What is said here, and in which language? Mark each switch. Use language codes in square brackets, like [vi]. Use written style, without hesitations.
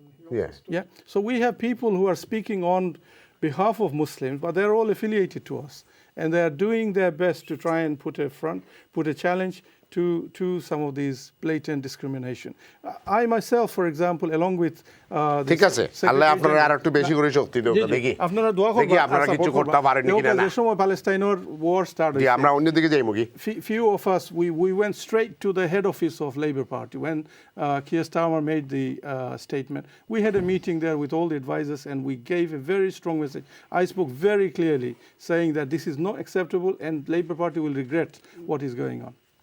[en] Yes. Yeah. So we have people who are speaking on behalf of Muslims, but they're all affiliated to us. And they're doing their best to try and put a challenge to some of these blatant discrimination. I myself, for example, along with [bn] ঠিক আছে আল্লাহ আপনারা আর একটু বেশি করে শক্তি দাও দেখি আপনারা দোয়া করবেন দেখি আপনারা কিছু করতে পারেন কিনা না যে সময় প্যালেস্টাইনের [en] war started [bn] জি আমরা অন্য দিকে যাইমু কি [en] few of us we went straight to the head office of Labour Party when Keir Starmer made the statement. We had a meeting there with all the advisors and we gave a very strong message. I spoke very clearly saying that this is not acceptable and Labour Party will regret what is going on.